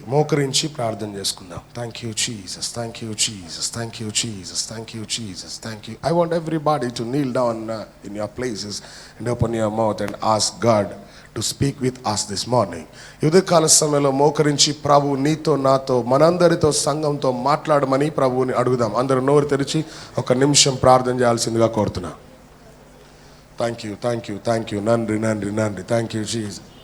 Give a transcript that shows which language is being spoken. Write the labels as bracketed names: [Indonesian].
[Telugu] మోకరించి ప్రార్థన చేసుకుందాం. [English] Thank you Jesus, thank you Jesus, thank you Jesus, thank you Jesus, thank you. I want everybody to kneel down in your places and open your mouth and ask God to speak with us this morning. [Telugu] ఉదయకాల సమయంలో మోకరించి ప్రభు నీతో, నాతో, మనందరితో, సంఘంతో మాట్లాడమని ప్రభువుని అడుగుదాం. అందరూ నోరు తెరిచి ఒక నిమిషం ప్రార్థన చేయాల్సిందిగా కోరుతున్నా. [English] Thank you, thank you, thank you. [Tamil] నండి నండి నండి. [English] Thank you Jesus.